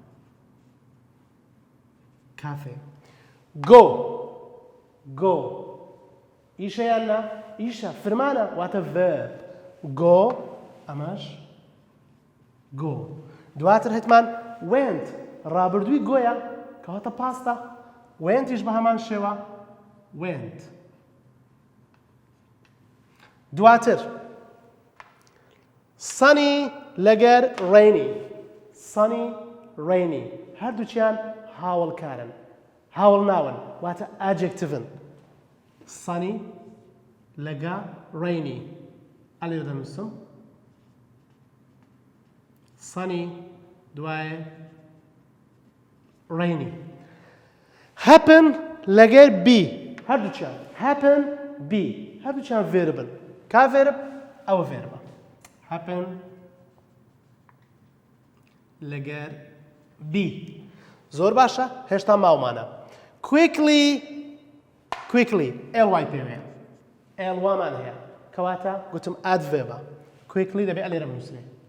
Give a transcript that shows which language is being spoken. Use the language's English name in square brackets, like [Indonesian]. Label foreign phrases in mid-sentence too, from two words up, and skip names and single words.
[Central Kurdish] کافێ go ئیشە یان نا ئیشە فرمانە واتە [English] verb go [Central Kurdish] ئەمەش go دواتر هەتمان went ڕابردووی گۆیە کەواتە پاستە wentیش بە هەمان شێوە went دواتر sunny لەگەر rainy هەردووچیان هاوڵکارن هاوڵ ناون واتە adjectiven sunny لەگە rainy ئەلێرە دەنووسم sunny دوایە [English] rainy happen [Central Kurdish] لەگەر be هەردووچیان [English] happen be [Central Kurdish] هەردووچیان verبن کا verb ئەوە verبە happen لەگەر be زۆر باشە هێشتا ماومانە quickly ئێڵوای پێوەیە ئێڵوامان هەیە کەواتە گوتم ئادڤێبە کویکلی دەبێت ئەلێرە بنووسێ